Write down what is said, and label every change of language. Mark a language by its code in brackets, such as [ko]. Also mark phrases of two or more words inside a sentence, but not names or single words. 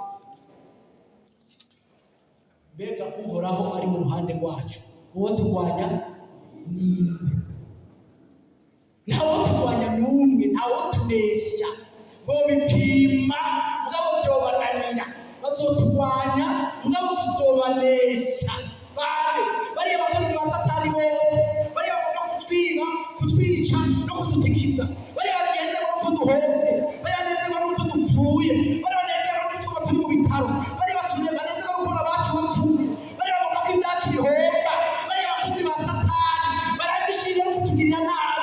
[rn] Mbega uhoraho ari mu ruhande rwacu, uwo turwanya ninde? Ntawo turwanya n'umwe, ntawo tunesha. Bo bipima mugabo vyobananira, bazoturwanya mugabo tuzobanesha. [rw] Bariya bakozi ba Satani bose, bariya bakunda kutwiba, kutwica no kudutikiza, bariya banezerwa nuko duhomvye, bariya banezerwa nuko dupfuye, bariya banezerwa nuko turi mu bitaro, bariya banezerwa nuko abacu bapfuye, bariya bavuga ko ibyacu bihomba, bariya bakozi ba Satani barabishimira no kutugirira nabi.